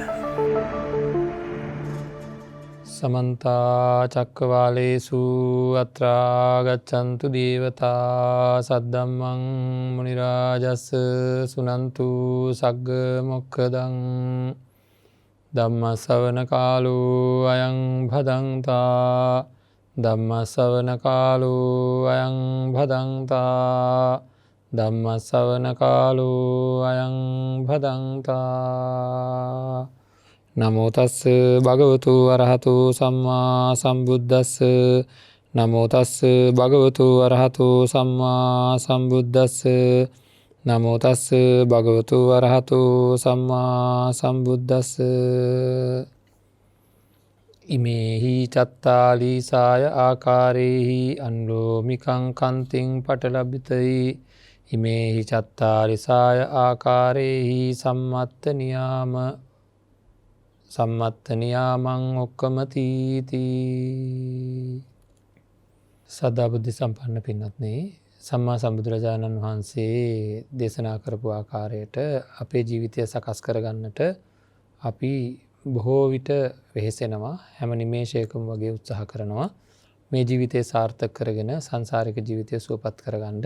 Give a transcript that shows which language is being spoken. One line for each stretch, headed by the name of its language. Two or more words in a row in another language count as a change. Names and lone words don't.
Pali: සමන්ත චක්කවාලේසු අත්‍රා ගච්ඡන්තු දේවතා සද්දම්මං මුනි රාජස් සුනන්තු සග්ග මොක්ඛදං ධම්ම ශ්‍රවණ කාලෝ අයං භදංතා ධම්ම ශ්‍රවණ කාලෝ අයං භදංතා ධම්ම ශ්‍රවණ කාලෝ අයං භදංතා නමෝ තස්ස භගවතු අරහතු සම්මා සම්බුද්දස්ස නමෝ තස්ස භගවතු අරහතු සම්මා සම්බුද්දස්ස නමෝ තස්ස භගවතු අරහතු සම්මා සම්බුද්දස්ස ඉමේහි චත්තාලීසාය ආකාරේහි අනුලෝමිකං කන්තිං පටලබ්බිතයි ඉමේහි චත්තාලිසාය ආකාරේහි සම්මත්ත නියාමං ඔක්කමතීති.
Sinhala: සදා බුද්ධ සම්පන්න පින්වත්නි, සම්මා සම්බුදුරජාණන් වහන්සේ දේශනා කරපු ආකාරයට අපේ ජීවිතය සකස් කරගන්නට අපි බොහෝ විට වෙහෙසෙනවා. හැම නිමේෂයකම වගේ උත්සාහ කරනවා මේ ජීවිතය සාර්ථක කරගෙන සංසාරික ජීවිතය සුවපත් කරගන්න.